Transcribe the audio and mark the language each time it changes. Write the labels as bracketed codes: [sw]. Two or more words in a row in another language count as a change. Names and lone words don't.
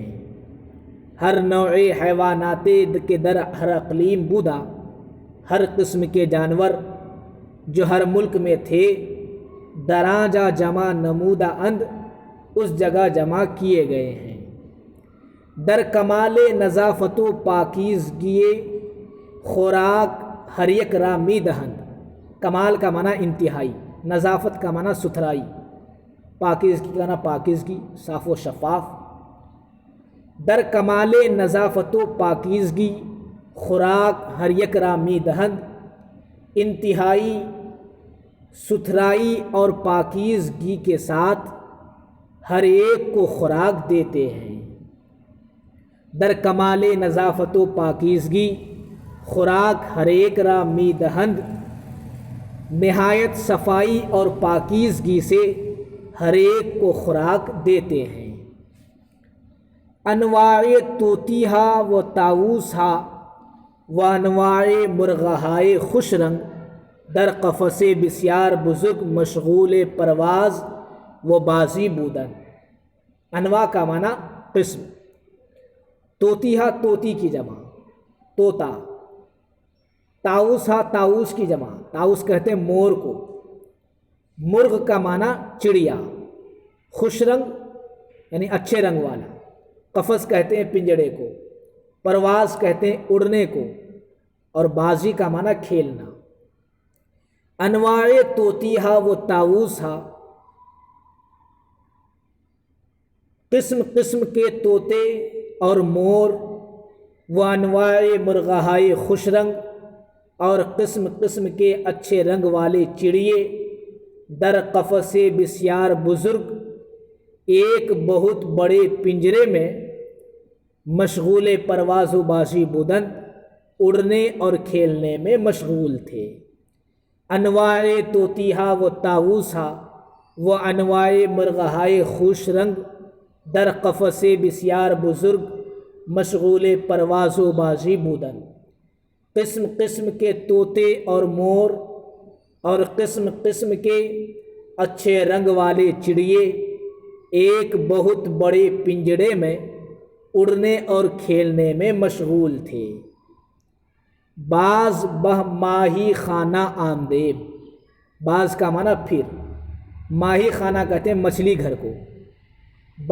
[fa] ہر نوع حیوانات کے در ہر اقلیم بودا، [ur] ہر قسم کے جانور جو ہر ملک میں تھے، [fa] دراں جا جمع نمودہ اند، [ur] اس جگہ جمع کیے گئے ہیں۔ [fa] در کمال نظافت و پاکیزگی خوراک ہر یک را می دہند۔ [ur] کمال کا معنی انتہائی، نظافت کا معنی ستھرائی، پاکیزگی کا معنی پاکیزگی، صاف و شفاف۔ [fa] در کمال نظافت و پاکیزگی خوراک ہر یک را می دہند، [ur] انتہائی ستھرائی اور پاکیزگی کے ساتھ ہر ایک کو خوراک دیتے ہیں۔ [fa] در کمال نظافت و پاکیزگی خوراک ہر ایک را می دہند، [ur] نہایت صفائی اور پاکیزگی سے ہر ایک کو خوراک دیتے ہیں۔ [fa] انواع طوطیہا و طاووسہا و انواع مرغہائے خوش رنگ، در قفس بسیار بزرگ مشغول پرواز و بازی بودن۔ [ur] انواع کا معنی قسم۔ طوطیہا طوطی کی جمع، طوطا۔ طاووسہا طاووس کی جمع، طاووس کہتے ہیں مور کو۔ مرغ کا معنی چڑیا۔ خوش رنگ یعنی اچھے رنگ والا۔ قفس کہتے ہیں پنجڑے کو۔ پرواز کہتے ہیں اڑنے کو، اور بازی کا معنی کھیلنا۔ [fa] انواع طوطیہا و طاووسہا، [ur] قسم قسم کے طوطے اور مور، [fa] و انواع مرغہائے خوش رنگ، [ur] اور قسم قسم کے اچھے رنگ والے چڑیے، [fa] در قفس بسیار بزرگ، [ur] ایک بہت بڑے پنجرے میں، [fa] مشغول پرواز و بازی بودن، [ur] اڑنے اور کھیلنے میں مشغول تھے۔ [fa] انواع طوطیہا و طاووسہا و انواع مرغہائے خوش رنگ، در قفس بسیار بزرگ، مشغول پرواز و بازی بودن۔ [ur] قسم قسم کے طوطے اور مور، اور قسم قسم کے اچھے رنگ والے چڑیے، ایک بہت بڑے پنجرے میں اڑنے اور کھیلنے میں مشغول تھے۔ [fa] باز بہ ماہی خانہ آمدیم، [ur] باز کا معنی پھر، [fa] ماہی خانہ [ur] کہتے ہیں مچھلی گھر کو۔